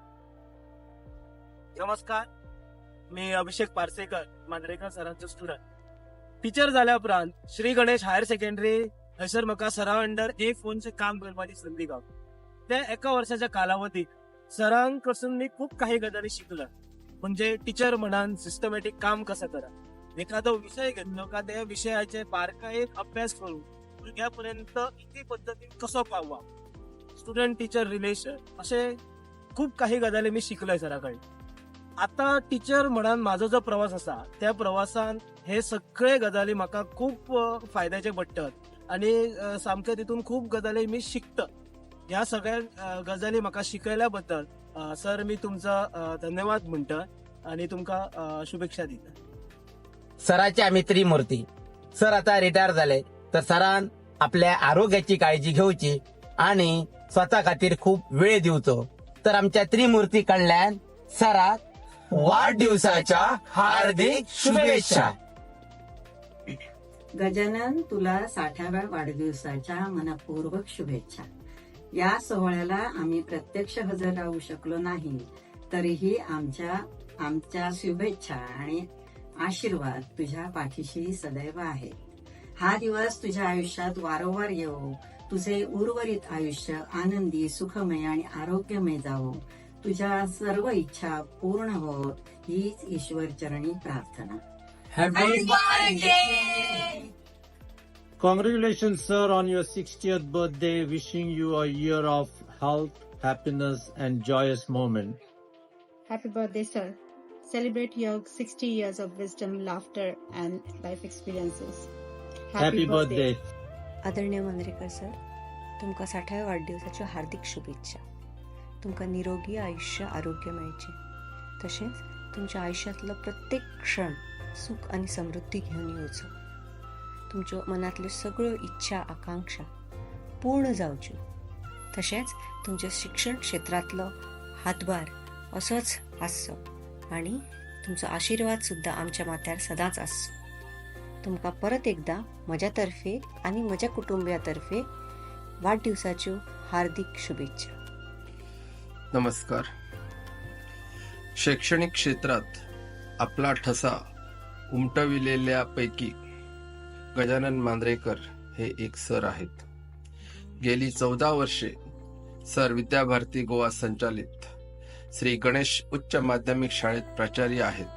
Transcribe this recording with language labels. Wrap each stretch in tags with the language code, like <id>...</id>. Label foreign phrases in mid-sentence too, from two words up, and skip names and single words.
<kok>नमस्कार, मी अभिषेक पार्सेकर, मांद्रेकर सरांचो स्टुडंट. टीचर जाल्या उपरांत श्री गणेश</kok> <en>higher secondary</en> <kok>हयसर म्हाका सरा अंडर A4 काम करपाची संदी गावली. त्या एका वर्साच्या कालावधीत सरांक कडसून मी खूप काही गजाली शिकलो. म्हणजे टीचर म्हणान सिस्टमॅटिक काम कसं करा, एखादो विषय घेतलो का त्या विषयाचे बारकायेन अभ्यास करून भुरग्यापर्यंत इथे पद्धतीन कसो पाववा,</kok> <en>student teacher relation,</en> <kok>असे खूप काही गजाली मी शिकलोय सराकडे. आता टीचर म्हणान माझो जो प्रवास असा त्या प्रवासान हे सगळे गजाली म्हाका खूप फायद्याचे पडटात आणि सामके तितून खूप गजाली मी शिकता. ह्या सगळ्या गजाली म्हाका शिकयल्या बद्दल सर मी तुमचा धन्यवाद म्हणटा आणि तुमका शुभेच्छा दिता. सराचे आम्ही त्रिमूर्ती. सर आता रिटायर झाले, तर सरान आपल्या आरोग्याची काळजी घेवची आणि स्वतः खातीर खूप वेळ दिवचो. तर आमच्या त्रिमूर्ती कडल्यान सराक वाढदिवसाच्या हार्दिक शुभेच्छा.</kok> <mr>गजानन, तुला 60व्या वाढदिवसाच्या मनपूर्वक शुभेच्छा. या सोहळ्याला आम्ही प्रत्यक्ष हजर राहू शकलो नाही, तरीही आमच्या शुभेच्छा आणि आशीर्वाद तुझ्या पाठीशी सदैव आहे. हा दिवस तुझ्या आयुष्यात वारंवार येवो, तुझे उर्वरित आयुष्य आनंदी, सुखमय आणि आरोग्यमय जावो, तुझ्या सर्व इच्छा पूर्ण हो, हीच ईश्वरचरणी प्रार्थना.</mr> <en>Congratulations, sir, on your 60th birthday. Wishing you a year of health, happiness, and joyous moment. Happy birthday, sir. Celebrate your 60 years of wisdom, laughter, and life experiences. Happy birthday.</en> <kok>आदरणीय मांद्रेकर सर, तुमका 60व्या वाढदिवसाच्या हार्दिक शुभेच्छा. तुमका निरोगी आयुष्य, आरोग्य मेळचे, तसेच तुमच्या आयुष्यातलं प्रत्येक क्षण सुख आणि समृद्धी घेऊन येवचो. तुमच्या मनातले सगळं इच्छा, आकांक्षा पूर्ण जावच्यो. तसेच तुमच्या शिक्षण क्षेत्रातलं हातभार असंच आसचो आणि तुमचा आशीर्वाद सुद्धा आमच्या माथ्यार सदांच आसचो. तुमका परत एकदा म्हज्यातर्फे आणि म्हज्या कुटुंबियातर्फे वाढदिवसाच्यो हार्दिक शुभेच्छा.</kok> <mr>नमस्कार. शैक्षणिक क्षेत्रात आपला ठसा उमटविलेल्यापैकी गजानन मांद्रेकर हे एक सर आहेत. गेली 14 वर्षे सर विद्याभारती गोवा संचालित श्री गणेश उच्च माध्यमिक शाळेत प्राचार्य आहेत.</mr>